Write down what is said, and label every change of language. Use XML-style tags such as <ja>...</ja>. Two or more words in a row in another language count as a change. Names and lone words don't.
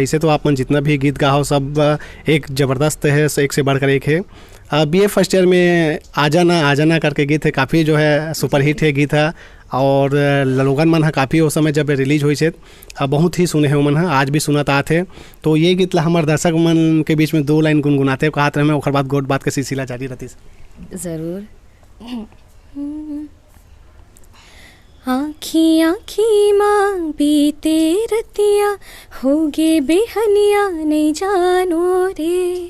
<hne>ऐसे तो आप मन जितना भी गीत गाओ सब एक ज़बरदस्त है, एक से बढ़कर एक है। बीए</hne> <en>first year</en> <hne>में आ जाना करके गीत है, काफ़ी जो है सुपरहिट है गीत है। और लोगन मन काफ़ी उस समय जब रिलीज हुई से बहुत ही सुने हैं मन, आज भी सुनता थे। तो ये गीत ला हमारे दर्शक मन के बीच में 2 लाइन गुनगुनाते कहत रहे, और बाद गोट बात के सिलसिला जारी रहती। ज़रूर। आँखी आँखी माँ बीते रतिया, होगे बेहनिया नहीं जानो रे,</hne>